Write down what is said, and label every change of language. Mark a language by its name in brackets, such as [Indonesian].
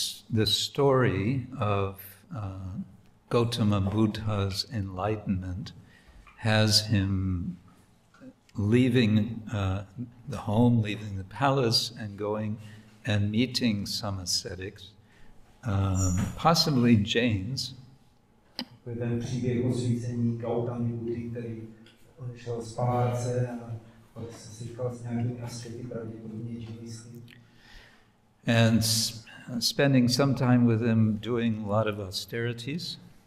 [English] The story of Gautama Buddha's enlightenment has him leaving the home, leaving the palace, and going and meeting some ascetics, possibly Jains. [Czech] Ten příběh o svícení Gautamy Buddhy, který šel z paláce a pak se setkal s nějakými askety, pravděpodobně džínisty. [English] And spending some time with him doing a lot of austerities.